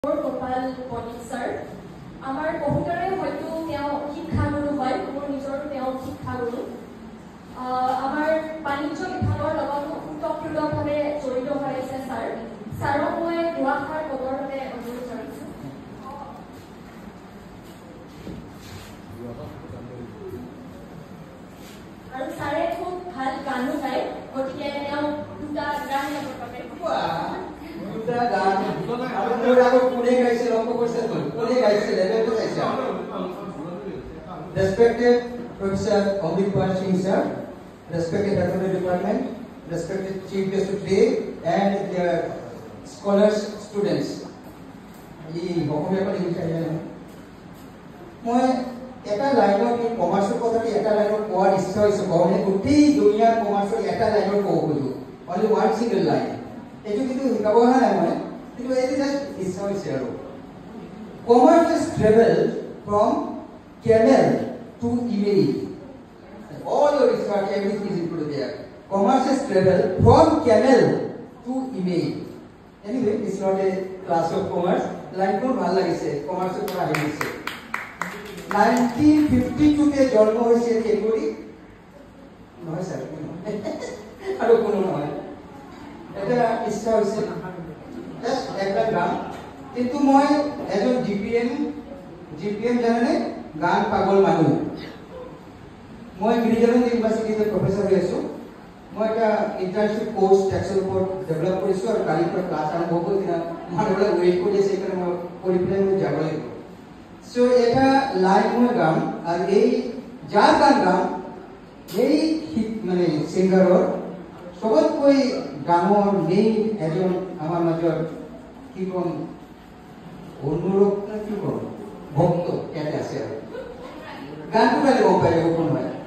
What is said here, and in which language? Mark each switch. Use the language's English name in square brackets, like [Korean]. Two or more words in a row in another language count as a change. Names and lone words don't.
[Assamese] গোপাল বণিক স্যার আমার বহুতৰে হয়তো তেওঁ শিক্ষাগুৰু হয় মোৰ নিজৰ তেওঁ শিক্ষাগুৰু আমাৰ বাণিজ্য বিভাগৰ লগত ওতঃপ্ৰোতভাৱে জড়িত হৈ আছে স্যাৰ স্যাৰক মই দুআষাৰ ক'বৰ বাবে অনুৰোধ জনাইছো আৰু স্যাৰে খুব ভাল গানো গায় গতিকে তেওঁ দুটা গান গাবৰ বাবে দুটা গান আৰু মোৰ আগত কোনে গাইছে লক্ষ্য কৰিছে তুমি কোনে গাইছে লেভেলটো গাইছে [English] Respected Professor Amritpal Singh sir, respected faculty department, respected chief guest today and their scholars students. [Assamese] এই বকমে পালি বিচাৰি জানো মই এটা লাইনত এই কমাৰ্চৰ কথাটি এটা লাইনত কোৱাৰ ইচ্ছা হৈছে গনে গোটেই দুনিয়াৰ কমাৰ্চৰ এটা লাইনত ক'ব খোজো [English] only one single line [Assamese] এইটো কিন্তু শিকাব অহা নাই মই কিন্তু এইটো জাষ্ট ইচ্ছা হৈছে আৰু [English] commerce has traveled from camel to email all your research everything is included there commerce has traveled from camel to email anyway it's not a class of commerce line to [Assamese] ভাল লাগিছে [English] commerce [Assamese] ৰ পৰা আহিছে 1952 তে জন্ম হৈছে এগুৰি নহয় স্যাৰ আৰু কোনো নহয় এটা ইচ্ছা হৈছে জাস্ট একটা গান কিন্তু মই এজন জিপিএম জানেনে গান পাগল মানুহ মই গিৰিজানন্দ ইউনিভাৰ্চিটিতে প্ৰফেসৰ হৈ আছো মই এটা [English] internship course [Assamese] টেক্সৰ ওপৰত ডেভেলপ কৰিছো আৰু কালিৰ পৰা ক্লাছ আৰম্ভ হ'ব কিনা মানুহবিলাক ৱেইট কৰি আছে সেইকাৰণে মই কৰি পেলাই মই যাব লাগিব সো এটা লাইভ মই গাম আৰু এই যাৰ গান গাম এই মানে ছিংগাৰৰ সবতকৈ ডাঙৰ মেইন এজন আমাৰ মাজত কি কম অনুৰোধ না কি কম ভক্ত ইয়াতে আছে আৰু গানটো গালে গম পাই যাব কোন হয়